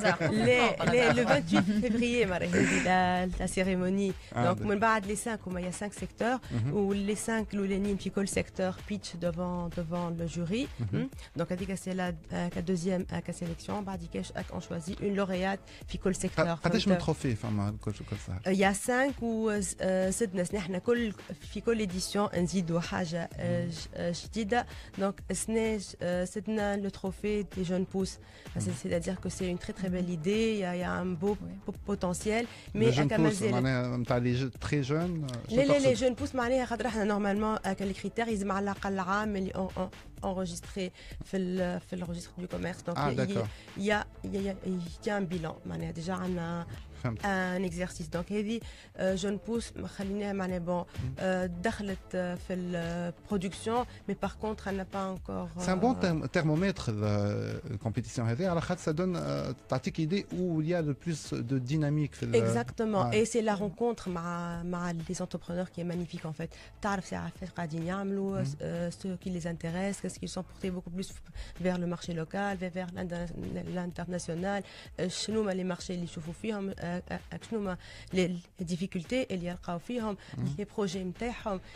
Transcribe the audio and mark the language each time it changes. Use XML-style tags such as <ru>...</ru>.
<fr>Le 28 février, la cérémonie. Donc, les 5, il y a 5 secteurs où les 5 le secteur pitch devant le jury. Donc, c'est la deuxième sélection. On choisit une lauréate</fr> <ar>في</ar> <fr>secteur.</fr> <ar>قداش من تروفي فما كل سهر؟</ar> <fr>Il y a 5 ou 6</fr> <ar>ناس نحن في كل édition نزيدوا حاجة جديدة.</ar> <fr>Donc c'est le trophée des jeunes pousses. C'est-à-dire que c'est une très très belle idée, il y a un beau potentiel. Mais les jeunes pousses, معناها les très jeunes. Les jeunes pousses</fr> <ar>معناها خاطر احنا</ar> <fr>normalement les critères</fr> <ar>يلزم على الأقل عام اللي</ar> <fr>enregistré</fr> <ar>في</ar> <fr>le registre du commerce. Donc il y a un bilan. Déjà on a un exercice. Donc</fr> <ar>هذه</ar> <fr>jeune pousse</fr> <ar>خليناها معناها</ar> <fr>bon</fr> <ar>دخلت في البرودكسيون</ar> <fr>mais par contre elle n'a pas encore. C'est un bon thermomètre la compétition</fr> <ar>هذه على خاطر</ar> <fr>ça donne</fr> <ar>تعطيك</ar> <fr>idée où il y a le plus de dynamique</fr> <ar>في</ar> <fr>Exactement. Et c'est la rencontre</fr> <ar>مع</ar> <fr>les entrepreneurs qui est magnifique en fait.</fr> <ar>تعرف ساعة قاعدين يعملوا</ar> <fr>ce qui les intéresse, qu'est-ce qu'ils sont portés beaucoup plus vers le marché local, vers l'international.</fr> <ar>شنو هما</ar> <fr>les marchés</fr> <ar>اللي يشوفوا فيهم شنو هما</ar> <fr>les difficultés</fr> <ar>اللي يلقاو فيهم</ar> <fr>les projets</fr> <ar>نتاعهم.</ar>